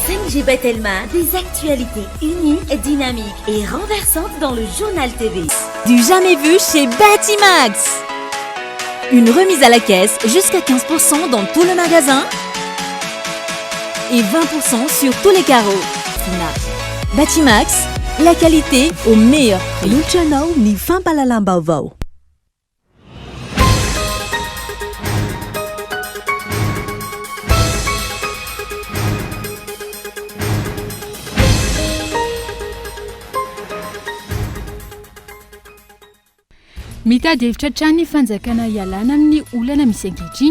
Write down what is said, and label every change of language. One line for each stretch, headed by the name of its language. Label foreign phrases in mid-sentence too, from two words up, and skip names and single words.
French: JB Telma, des actualités uniques, dynamiques et renversantes dans le journal TV. Du jamais vu chez Batimax. Une remise à la caisse jusqu'à 15% dans tout le magasin et 20% sur tous les carreaux. Batimax, la qualité au meilleur prix.
Malagasy: Luchanao ni fampalalam Vaovao. Mitady hevitra trany fanjakana ialana amin'ny olana misy ankehitriny.